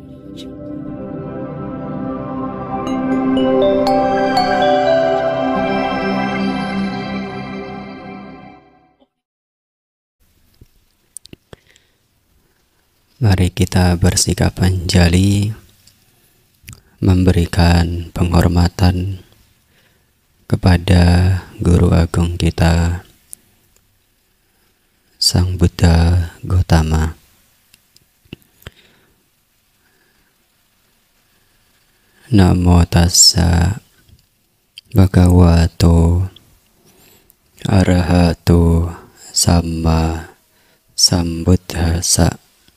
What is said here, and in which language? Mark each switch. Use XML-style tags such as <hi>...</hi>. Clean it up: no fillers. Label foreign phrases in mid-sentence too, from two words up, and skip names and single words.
<id>Mari kita bersikap anjali, memberikan penghormatan kepada Guru Agung kita, Sang Buddha Gautama.</id> <pi>Namo tassa bhagavato arahato samma sambuddhassa.</pi>